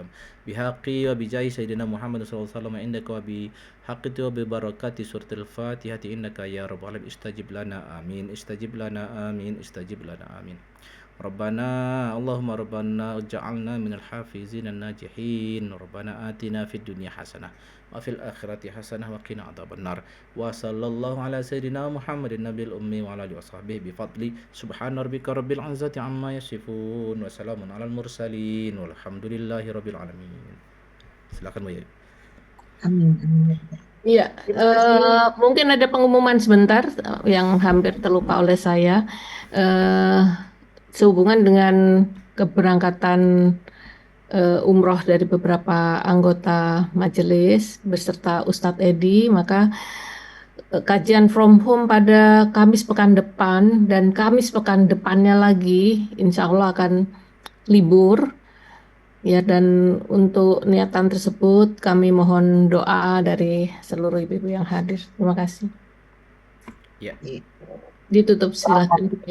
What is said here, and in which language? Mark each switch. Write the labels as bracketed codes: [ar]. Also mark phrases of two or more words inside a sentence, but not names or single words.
[ar] بحق وبجاه سيدنا محمد صلى الله عليه وسلم عندك وبحق وببركة سورة الفاتحة إنك يا رب العالمين. استجب لنا آمين. استجب لنا آمين. استجب لنا آمين. ربنا اللهم ربنا اجعلنا من الحافظين الناجحين. ربنا آتنا في الدنيا حسنة وفي الآخرة حسنة وقنا عذاب النار. وصلى الله على سيدنا محمد النبي الأمي وعلى آله وصحبه بفضل سبحان ربك رب العزة عما يصفون وسلام على المرسلين والحمد لله رب العالمين. [id] Silakan Bu Yayu. [ar] آمين. آمين. [id] Iya, mungkin ada pengumuman sebentar yang hampir terlupa oleh saya. Sehubungan dengan keberangkatan umroh dari beberapa anggota majelis beserta Ustadz Edi, maka kajian [en] from home [id] pada Kamis pekan depan dan Kamis pekan depannya lagi [ar] إن شاء الله [id] akan libur ya, dan untuk niatan tersebut kami mohon doa dari seluruh ibu-ibu yang hadir. Terima kasih. Ya. Ditutup silakan, ayo.